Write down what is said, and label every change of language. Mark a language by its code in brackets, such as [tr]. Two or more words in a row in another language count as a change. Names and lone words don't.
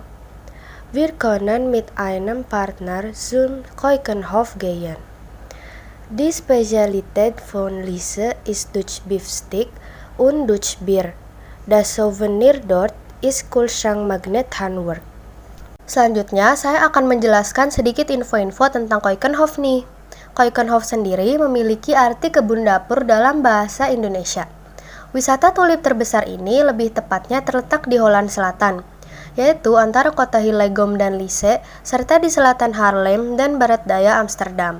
[de] Wir können mit einem Partner zum Keukenhof gehen. Die Spezialität von Liese ist Dutch Beef Stick und Dutch Beer. Das Souvenir dort ist Kühlschrankmagnet Handwerk. [id] Selanjutnya, saya akan menjelaskan sedikit info-info tentang Keukenhof nih. Keukenhof sendiri memiliki arti kebun dapur dalam bahasa Indonesia. Wisata tulip terbesar ini lebih tepatnya terletak di Holland Selatan, yaitu antara kota Hillegom dan Liese, serta di selatan Haarlem dan barat daya Amsterdam.